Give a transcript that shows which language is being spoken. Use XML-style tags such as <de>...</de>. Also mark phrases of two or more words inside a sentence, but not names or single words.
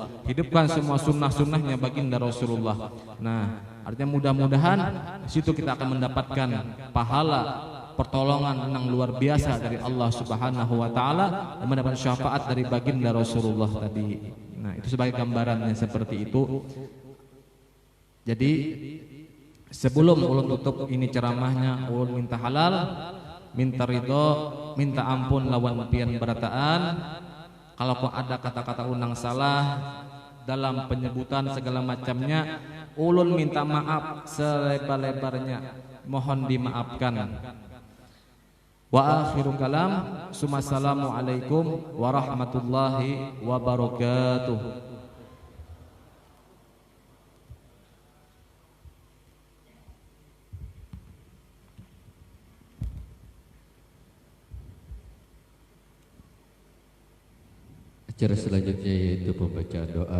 <id>Hidupkan semua sunnah-sunnahnya baginda Rasulullah. Nah, artinya mudah-mudahan di situ kita akan mendapatkan pahala, pertolongan yang luar biasa dari Allah</id> <ar>سبحانه وتعالى,</ar> <id>dan mendapat syafaat dari baginda Rasulullah tadi. Nah, itu sebagai gambarannya seperti itu. Jadi sebelum ulun tutup ini ceramahnya,</id> <bjn>ulun minta halal, minta ridho, minta ampun lawan pian berataan.</bjn> <id>Kalau ada kata-kata unang salah dalam penyebutan segala macamnya, ulun minta maaf selebar-lebarnya, mohon dimaafkan.</id> <ar>وآخر الكلام، السلام عليكم ورحمة الله وبركاته.</ar> <id>Acara selanjutnya yaitu pembacaan doa.</id>